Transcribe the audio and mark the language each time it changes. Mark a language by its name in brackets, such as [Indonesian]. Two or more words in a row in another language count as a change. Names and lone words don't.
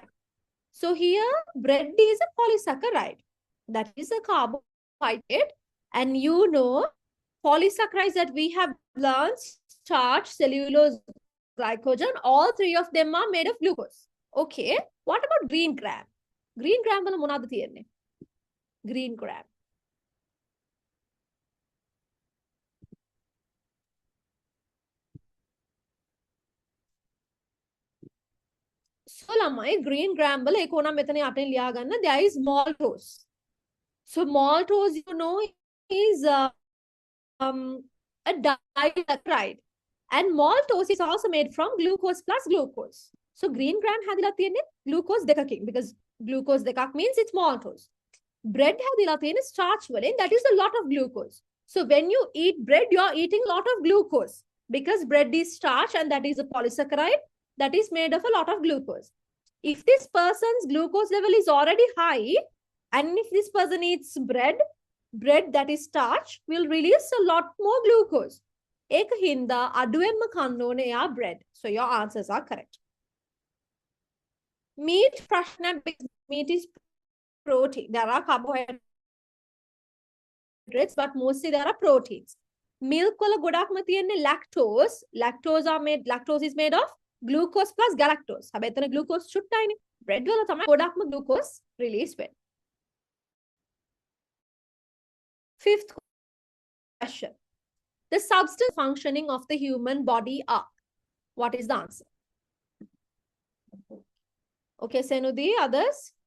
[English] So here bread is a polysaccharide. That is a carbohydrate. And you know polysaccharides that we have learned, starch, cellulose, glycogen, all 3 of them are made of glucose. Okay. What about green gram? Green gram [Sinhala] වල මොනවද තියෙන්නේ? [English] Green gram. So [Sinhala] ළමයි [English] green gram [Sinhala] වල ඒක ඕනම් මෙතන අපිට ලියා ගන්න [English] there is maltose. So maltose you know is a disaccharide. And maltose is also made from glucose plus glucose. So green gram [Sinhala] හැදිලා තියෙන්නේ [English] glucose දෙකකින් because glucose දෙකක් means it's maltose. [Sinhala] Bread හැදිලා තියෙන්නේ starch වලින්, [English] that is a lot of glucose. So when you eat bread, you're eating a lot of glucose because bread is starch and that is a polysaccharide that is made of a lot of glucose. If this person's glucose level is already high, and if this person eats bread that is starch will release a lot more glucose. [Sinhala] ඒක හින්දා අඩුවෙන්ම කන්න ඕනේ එයා bread. [English] So your answers are correct. Meat ප්‍රශ්නයක් because meat is protein. There are carbohydrates but mostly there are proteins. [Sinhala] Milk වල ගොඩක්ම තියෙන්නේ lactose. [English] Lactose is made of glucose plus galactose. [Sinhala] හැබැයි එතන glucose චුට්ටයිනේ. Bread වල තමයි ගොඩක්ම [English] glucose release [Sinhala] වෙන්නේ. [English] 5th question. The substance functioning of the human body are. What is the answer? Okay, Senudi, others?